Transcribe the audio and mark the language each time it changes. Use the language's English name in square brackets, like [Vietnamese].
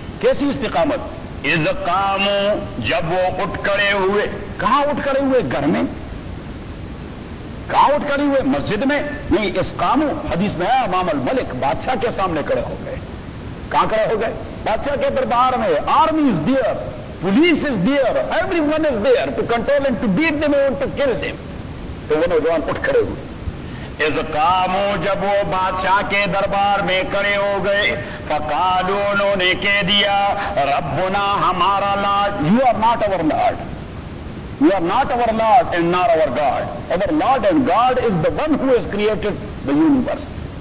[Urdu] کیسی استقامت؟ [Arabic] اذ قاموا، [Urdu] جب وہ اٹھ کھڑے ہوئے. کہاں اٹھ کھڑے ہوئے؟ گھر میں. کہاں اٹھ کھڑے ہوئے؟ مسجد میں. نہیں، [Arabic] اذ قاموا، [Urdu] حدیث میں آیا امام الملک بادشاہ کے سامنے کھڑے ہو گئے. کہاں کھڑے ہو گئے؟ بادشاہ کے دربار میں. [English] Army is there, police is there, everyone is there to control and to beat them and to kill them. [Urdu] تو وہ نوجوان اٹھ کھڑے ہوئے. [Arabic] اذ قاموا، [Urdu] جب وہ بادشاہ کے دربار میں کھڑے ہو گئے. [Arabic] فقالوا، [Urdu] انہوں نے کہہ دیا، ربنا ہمارا لارڈ. [English] You are not our lord, you are not our lord and not our God. Our lord and God is the one who has created the universe.